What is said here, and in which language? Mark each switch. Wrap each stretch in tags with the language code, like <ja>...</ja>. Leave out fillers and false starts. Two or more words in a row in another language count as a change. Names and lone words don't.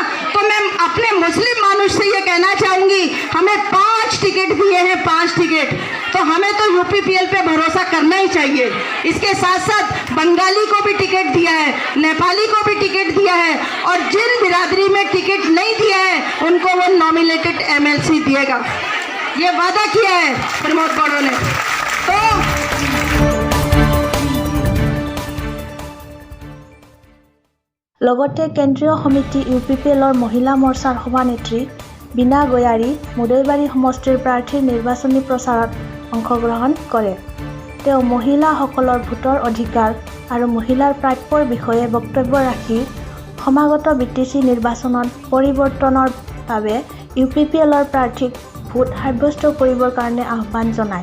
<hi>तो मैं अपने मुस्लिम मानुष से ये कहना चाहूँगी, हमें 5 टिकट दिए हैं, 5 टिकट, तो हमें तो UPPL पे भरोसा करना ही चाहिए। इसके साथ साथ बंगाली को भी टिकट दिया है, नेपाली को भी टिकट दिया है, और जिन बिरादरी में टिकट नहीं दिया है उनको वो नॉमिनेटेड MLC दिएगा। ये वादा किया है प्रमोद बड़ो ने। तो</hi> <as>লগতে কেন্দ্ৰীয় সমিতি UPPLৰ মহিলা মৰ্চাৰ সভানেত্ৰী বীণা গয়াৰী মুদৈবাৰী সমষ্টিৰ প্ৰাৰ্থীৰ নিৰ্বাচনী প্ৰচাৰত অংশগ্ৰহণ কৰে। তেওঁ মহিলাসকলৰ ভোটৰ অধিকাৰ আৰু মহিলাৰ প্ৰাপ্যৰ বিষয়ে বক্তব্য ৰাখি সমাগত BTC নিৰ্বাচনত পৰিৱৰ্তনৰ বাবে UPPLৰ প্ৰাৰ্থীক ভোট সাব্যস্ত কৰিবৰ কাৰণে আহ্বান জনায়।</as>